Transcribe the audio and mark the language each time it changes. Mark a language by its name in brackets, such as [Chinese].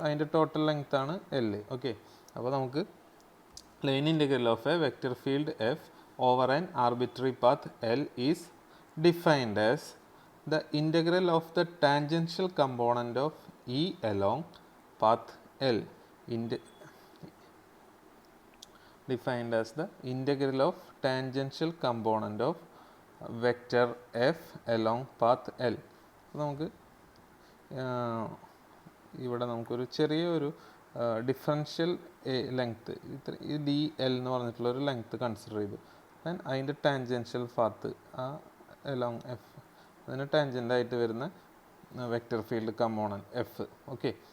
[Malayalam] അതിൻ്റെ total length ആണ് L. Okay. അപ്പോൾ നമുക്ക് [English] Line integral of a vector field F over an arbitrary path L is defined as the integral of the tangential component of E along path L. Defined as the integral of tangential component of vector f along path L. [Malayalam] നമുക്ക് ഇവിടെ നമുക്കൊരു ചെറിയൊരു differential length ഈ DL എന്ന് പറഞ്ഞിട്ടുള്ളൊരു length consider ചെയ്തു. Then അതിൻ്റെ tangential path ആ അലോങ് എഫ്, അതിന് ടാൻജൻ്റായിട്ട് വരുന്ന vector field component F. Okay.